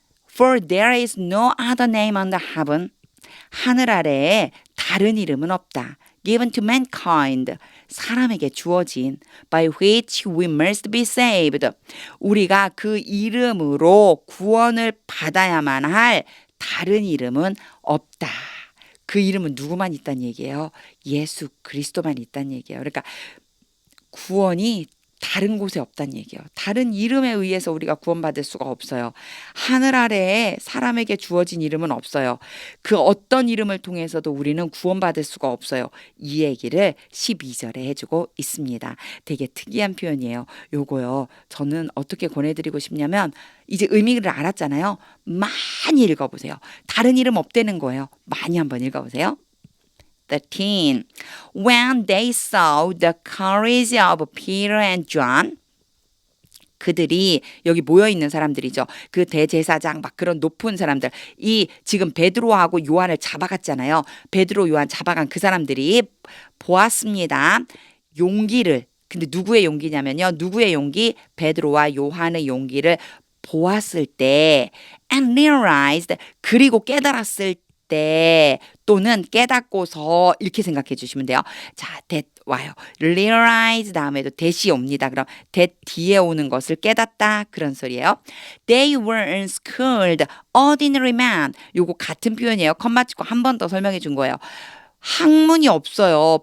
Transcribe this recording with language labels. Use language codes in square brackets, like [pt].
[en] For there is no other name under heaven. [ko] 하늘 아래에 다른 이름은 없다. [en] Given to mankind. [ko] 사람에게 주어진 [en] by which we must be saved. [ko] 우리가 그 이름으로 구원을 받아야만 할 다른 이름은 없다. 그 이름은 누구만 있다는 얘기예요? 예수 그리스도만 있다는 얘기예요. 그러니까 구원이 다른 곳에 없다는 얘기예요. 다른 이름에 의해서 우리가 구원받을 수가 없어요. 하늘 아래에 사람에게 주어진 이름은 없어요. 그 어떤 이름을 통해서도 우리는 구원받을 수가 없어요. 이 얘기를 12절에 해주고 있습니다. 되게 특이한 표현이에요. 요거요. 저는 어떻게 권해드리고 싶냐면 이제 의미를 알았잖아요. 많이 읽어보세요. 다른 이름 없다는 거예요. 많이 한번 읽어보세요. 13. [en] When they saw the courage of Peter and John, [ko] 그들이 여기 모여 있는 사람들이죠. 그 대제사장 막 그런 높은 사람들. 이 지금 베드로하고 요한을 잡아갔잖아요. 베드로 요한 잡아간 그 사람들이 보았습니다. 용기를. 근데 누구의 용기냐면요. 누구의 용기? 베드로와 요한의 용기를 보았을 때 [en] and realized [ko] 그리고 깨달았을 때 또는 깨닫고서 이렇게 생각해 주시면 돼요. 자, that 와요. realize 다음에도 that이 옵니다. 그럼 that 뒤에 오는 것을 깨닫다 그런 소리예요. [en] They were unschooled ordinary men. [ko] 요거 같은 표현이에요. 컴마 찍고 한 번 더 설명해 준 거예요. 학문이 없어요.